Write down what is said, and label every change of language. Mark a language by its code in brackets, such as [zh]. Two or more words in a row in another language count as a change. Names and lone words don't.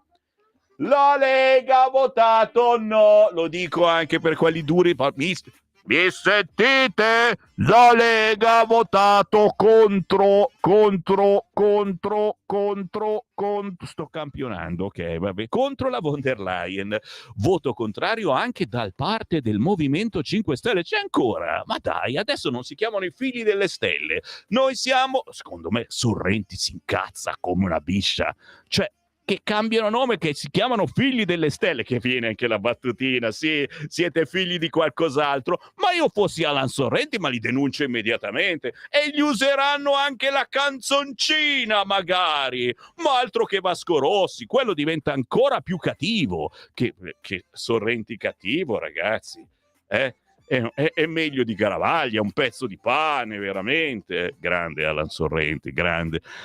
[it] La Lega ha votato no, lo dico anche per quelli duri. Mi sentite? La Lega ha votato contro. Sto campionando, ok, vabbè. Contro la von der Leyen. Voto contrario anche da parte del Movimento 5 Stelle. C'è ancora? Ma dai, adesso non si chiamano i figli delle stelle. Noi siamo, secondo me, Sorrenti si incazza come una biscia. Cioè, che cambiano nome, che si chiamano figli delle stelle, che viene anche la battutina, sì, siete figli di qualcos'altro, ma io fossi Alan Sorrenti, ma li denuncio immediatamente, e gli useranno anche la canzoncina, magari, ma altro che Vasco Rossi, quello diventa ancora più cattivo, che Sorrenti cattivo, ragazzi, È meglio di Garavaglia, un pezzo di pane, veramente, grande Alan Sorrenti, grande.